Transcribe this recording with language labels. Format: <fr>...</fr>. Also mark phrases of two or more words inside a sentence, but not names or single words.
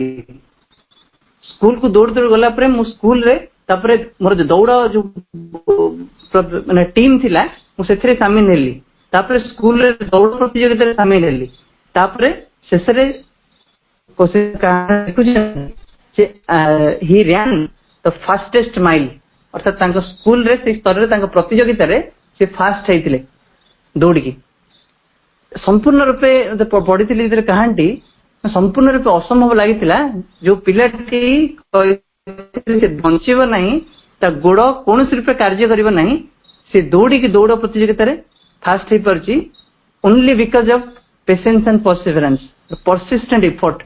<or>ସ୍କୁଲକୁ ଦୌଡ଼ି ଗଲା ପରେ ମୁଁ ସ୍କୁଲରେ ତାପରେ ମୋର ଦୌଡ଼ ଯୋଉ ମାନେ ଟିମ୍ ଥିଲା, ମୁଁ ସେଥିରେ ସାମିଲ ହେଲି। ତାପରେ ସ୍କୁଲରେ ଦୌଡ଼ ପ୍ରତିଯୋଗିତାରେ ସାମିଲ ହେଲି। ତାପରେ ଶେଷରେ</or> <en>ହି ran the fastest mile,</en> <or>ଅର୍ଥାତ୍ ତାଙ୍କ ସ୍କୁଲରେ ସେଇ ସ୍ତରରେ ତାଙ୍କ ପ୍ରତିଯୋଗିତାରେ ସେ ଫାଷ୍ଟ ହେଇଥିଲେ ଦୌଡ଼ିକି। ସମ୍ପୂର୍ଣ୍ଣ ରୂପେ ପଢିଥିଲି ଯେତେବେଳେ କାହାଣୀଟି, ସମ୍ପୂର୍ଣ୍ଣ ରୂପେ ଅସମ୍ଭବ ଲାଗିଥିଲା। ଯୋଉ ପିଲାଟି ବଞ୍ଚିବ ନାହିଁ, ତା ଗୋଡ କୌଣସି ରୂପେ କାର୍ଯ୍ୟ କରିବ ନାହିଁ, ସେ ଦୌଡ ପ୍ରତିଯୋଗିତାରେ ଫାଷ୍ଟ ହେଇପାରୁଛି</or> <en>only because of patience and perseverance, persistent effort.</en>